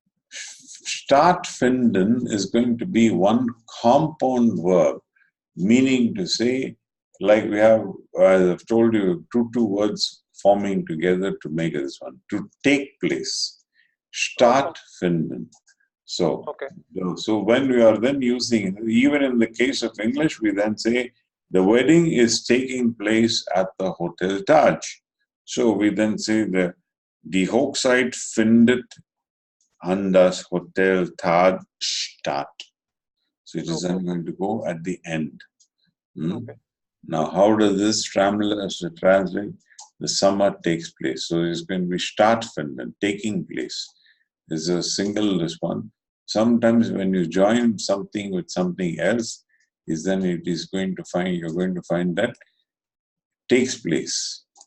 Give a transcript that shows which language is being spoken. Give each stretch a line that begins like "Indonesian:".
English: Stattfinden is going to be one compound verb, meaning to say, like we have, as I've told you, two words forming together to make this one. To take place. Stattfinden. So, Okay. so when we are then using, even in the case of English, we then say the wedding is taking place at the Hotel Taj. So we then say
German: die Hochzeit findet an das Hotel Taj statt.
English: So it is then going to go at the end. Okay. Now, how does this translate? The summer takes place. So it's going to be stattfinden, taking place. Is a single response. Sometimes when you join something with something else, is then it is going to find, you're going to find that takes place.